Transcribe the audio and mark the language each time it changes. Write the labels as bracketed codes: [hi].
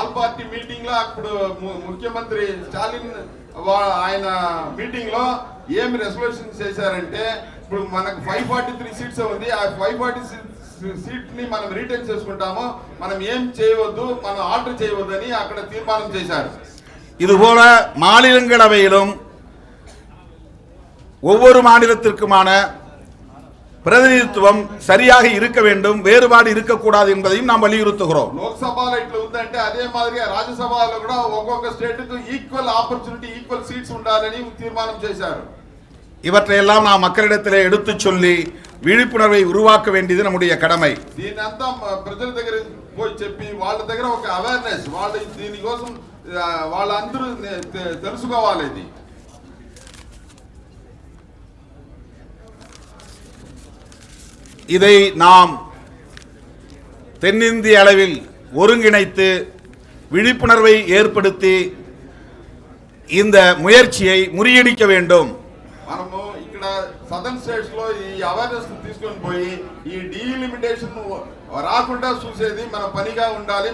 [te] All party meeting లో అప్పుడు ముఖ్యమంత్రి స్టాలిన్ ఆయన మీటింగ్ లో ఏం రెజల్యూషన్ చేశారంటే ఇప్పుడు మనకు 543 సీట్స్ ఉంది, ఆ 546 సీట్ ని మనం రిటైన్ చేసుకుంటాము, మనం ఏం చేయవద్దు, మనం ఆల్టర్ చేయవద్దు అని అక్కడ తీర్మానం చేశారు. [ta] இதுபோல மாநிலங்களவையிலும் ஒவ்வொரு மாநிலத்திற்குமான பிரதிநிதித்துவம் சரியாக இருக்க வேண்டும், வேறுபாடு இருக்கக்கூடாது என்பதையும் நாம் வலியுறுத்துகிறோம். [te] లోక్సభలో ఇట్లా ఉందంటే అదే మాదిరిగా రాజ్యసభలో కూడా ఒక్కొక్క స్టేట్ కు ఈక్వల్ ఆపర్చునిటీ, ఈక్వల్ సీట్స్ ఉండాలని తీర్మానం చేశారు. [ta] இவற்றையெல்லாம் நாம் மக்களிடத்திலே எடுத்து சொல்லி விழிப்புணர்வை உருவாக்க வேண்டியது நம்முடைய கடமை. [te] దీనంతా ప్రజల దగ్గర పోయి చెప్పి వాళ్ళ దగ్గర ఒక అవేర్నెస్, వాళ్ళ దీనికోసం వాళ్ళందరూ తెలుసుకోవాలి. ఇది [ta] இதை நாம் தென்னிந்திய அளவில் ஒருங்கிணைத்து விழிப்புணர்வை ஏற்படுத்தி இந்த முயற்சியை முறியடிக்க வேண்டும். [te] మనము ఇక్కడ సదర్న్ స్టేట్స్ లో ఈ అవేర్నెస్ తీసుకొని పోయి ఈ డీలిమిటేషన్ రాకుండా చూసేది మన పనిగా ఉండాలి.